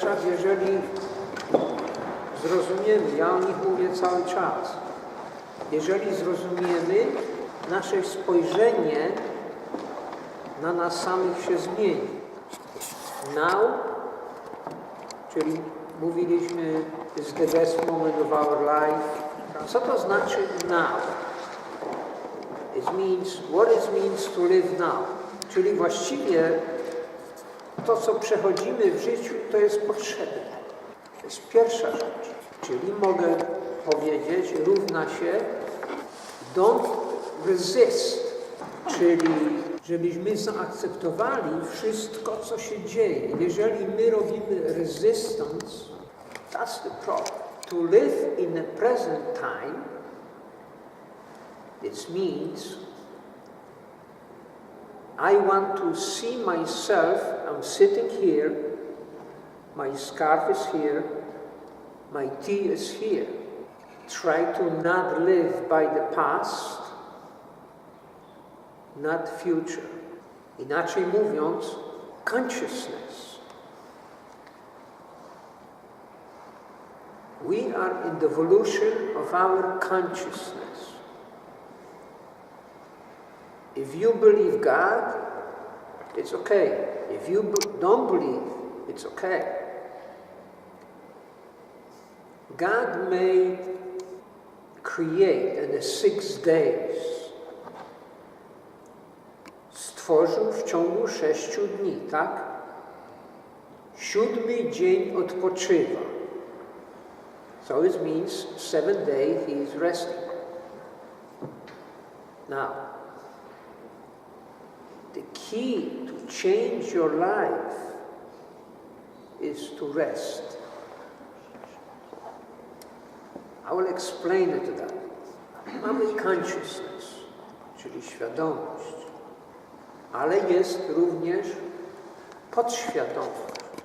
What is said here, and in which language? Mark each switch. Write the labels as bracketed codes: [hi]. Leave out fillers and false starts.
[pl] jeżeli zrozumiemy, ja o nich mówię cały czas, jeżeli zrozumiemy, nasze spojrzenie na nas samych się zmieni. [en] Now, [pl] czyli mówiliśmy, [en] is the best moment of our life. [pl] Co to znaczy now? [en] What it means to live now. [pl] Czyli właściwie to, co przechodzimy w życiu, to jest potrzebne. To jest pierwsza rzecz. Czyli mogę powiedzieć, równa się [en] don't resist. [pl] Czyli żebyśmy zaakceptowali wszystko, co się dzieje. Jeżeli my robimy resistance, [en] that's the problem. To live in the present time, it means I want to see myself, I'm sitting here, my scarf is here, my tea is here. Try to not live by the past, not future. [pl] Inaczej mówiąc, consciousness. [en] We are in the evolution of our consciousness. If you believe God, it's okay. If you don't believe, it's okay. God may create in the 6 days. [pl] Stworzył w ciągu 6 dni, tak? 7. dzień odpoczywa. [en] So it means 7th day he is resting. Now, the key to change your life is to rest. I will explain it to that. [pl] Mamy consciousness, czyli świadomość, ale jest również podświadomość.